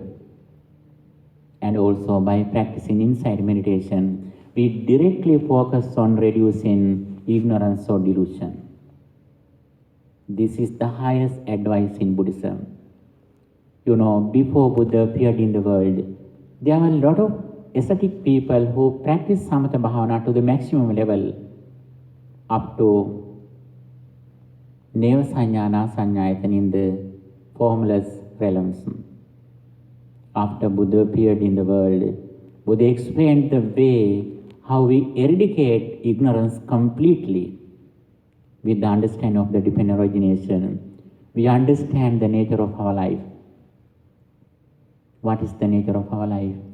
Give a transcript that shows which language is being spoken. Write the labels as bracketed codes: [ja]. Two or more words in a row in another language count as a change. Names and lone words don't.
[en] And also by practicing insight meditation, we directly focus on reducing ignorance or delusion. This is the highest advice in Buddhism. Before Buddha appeared in the world, there were a lot of ascetic people who practiced [pi] samatha bhavana [en] to the maximum level, up to [pi] neva sanya, na sanyayatana [en] in the formless realms. After Buddha appeared in the world, Buddha explained the way how we eradicate ignorance completely with the understanding of the dependent origination. We understand the nature of our life. What is the nature of our life?